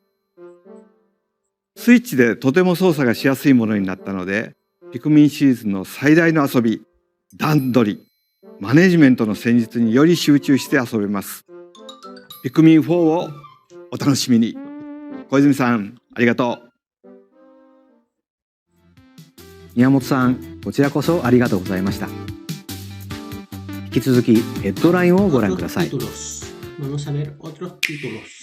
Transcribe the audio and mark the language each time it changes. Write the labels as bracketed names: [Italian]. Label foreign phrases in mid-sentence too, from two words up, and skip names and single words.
[Japanese] スイッチでとても操作がしやすいものになったので、ピクミンシリーズの最大の遊び、段取り、マネジメントの戦術により集中して遊べます。ピクミン4をお楽しみに。小泉さん、ありがとう。宮本さん、こちらこそありがとうございました。引き続きヘッドラインをご覧ください。 [Spanish] Vamos a ver otros títulos.